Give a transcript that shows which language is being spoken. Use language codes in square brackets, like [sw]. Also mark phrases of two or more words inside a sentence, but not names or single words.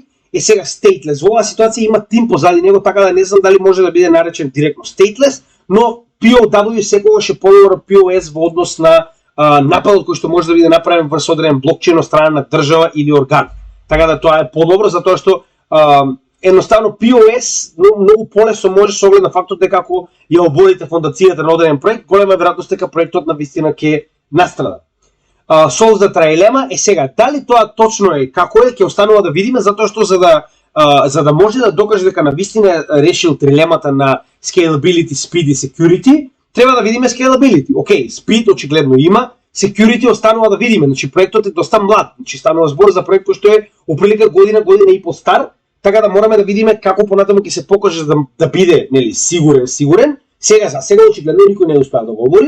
[mk] Сега stateless, во оваа ситуација има тим позади него, така да не знам дали може да биде наречен директно stateless, но POW секогаш е подобро од POS во однос на нападот кој што може да биде направен врз одреден блокчейн од страна на држава или орган. Така да тоа е подобро затоа што едноставно POS многу полесно може со оглед на фактот дека ако ја оборите фондацијата на одреден проект, голема веројатност дека проектот на вистина ќе настрада. [en] Solve the trilemma [mk] сега, дали тоа точно е како е, ќе останува да видиме, затоа што за да може да докаже дека на вистина решил трилемата на [en] scalability, speed [mk] и security, треба да видиме scalability. Океј, speed очигледно има, security останува да видиме, значи проектот е доста млад, значи станува збор за проект кој што е оприлика година и пол стар, така да мораме да видиме како понатаму ќе се покаже да биде нели сигурен. Сега очигледно никој не успеа да го обори.